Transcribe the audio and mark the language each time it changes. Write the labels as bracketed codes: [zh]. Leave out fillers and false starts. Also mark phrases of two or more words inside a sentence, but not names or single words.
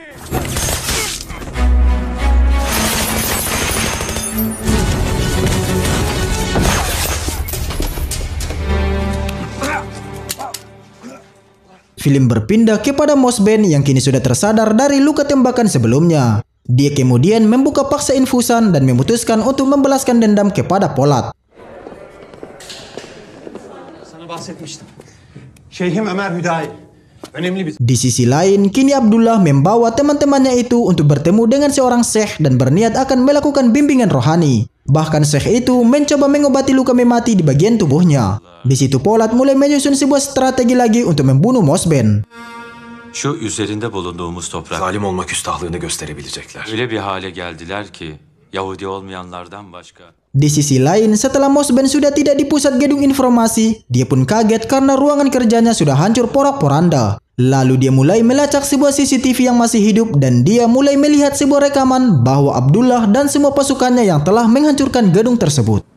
[id] Film berpindah kepada Mosben yang kini sudah tersadar dari luka tembakan sebelumnya. Dia kemudian membuka paksa infusan dan memutuskan untuk membalaskan dendam kepada Polat. [tr] Sana bahsetmiştim. Şeyhim Ömer Hüdayi. Önemli bir... [id] Di sisi lain, kini Abdullah membawa teman-temannya itu untuk bertemu dengan seorang syekh dan berniat akan melakukan bimbingan rohani. Bahkan syekh itu mencoba mengobati luka Memati di bagian tubuhnya. Di situ Polat mulai menyusun sebuah strategi lagi untuk membunuh Mosben. [tr] Şu üzerinde bulunduğumuz toprak Zalim olma küstahlığını gösterebilecekler. öyle bir hale geldiler ki Yahudi olmayanlardan başka. [id] Di sisi lain, setelah Mosben sudah tidak di pusat gedung informasi, dia pun kaget karena ruangan kerjanya sudah hancur porak-poranda. Lalu dia mulai melacak sebuah CCTV yang masih hidup dan dia mulai melihat sebuah rekaman bahwa Abdullah dan semua pasukannya yang telah menghancurkan gedung tersebut.